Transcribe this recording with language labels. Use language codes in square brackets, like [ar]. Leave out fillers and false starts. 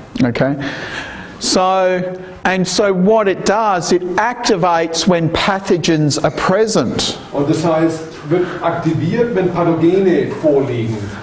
[en] Okay. So what it does, it activates when pathogens are present. [de] Und das heißt, wird aktiviert, wenn Pathogene vorliegen.